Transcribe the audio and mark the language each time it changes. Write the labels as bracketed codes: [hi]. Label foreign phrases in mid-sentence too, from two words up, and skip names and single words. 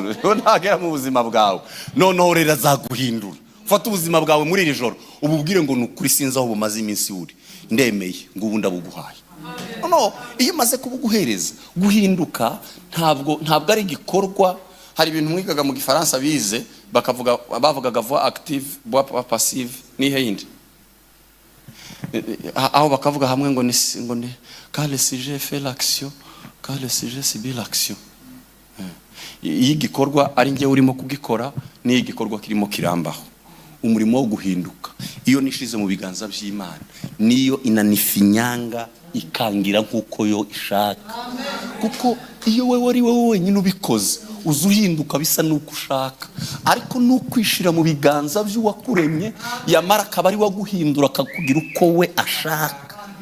[rw] Ntagera mu buzima bwawe. Noneho rero azaguhindura. Fata ubuzima bwawe muri iri joro ububwire ngo nukuri sinzi aho bumaze iminsi uri, ndemeye ngo ubu ndabuguhaye. No, iyo maze kubuguhereza guhinduka ntabwo ari igikorwa. Hari ibintu mwigaga mu Gifaransa bize bavugaga [fr] voix active, voix passive [rw] ni hindi. Aho bakavuga hamwe ngo ni [fr] quand le sujet fait l'action, quand le sujet subit l'action. [rw] Iyi gikorwa ari nge urimo kugikora ni igikorwa kirimo kirambaho. Umurimo wo guhinduka iyo nishize mu biganza by'Imana niyo inanifinyanga ikangira nkuko yo ishaka. Kuko iyo wewe ari wowe wenyine ubikoze uzuhinduka bisa nuko ushaka, ariko nukwishira mu biganza by'uwakuremye yamara akaba ari waguhindura akakugira uko we ashaka.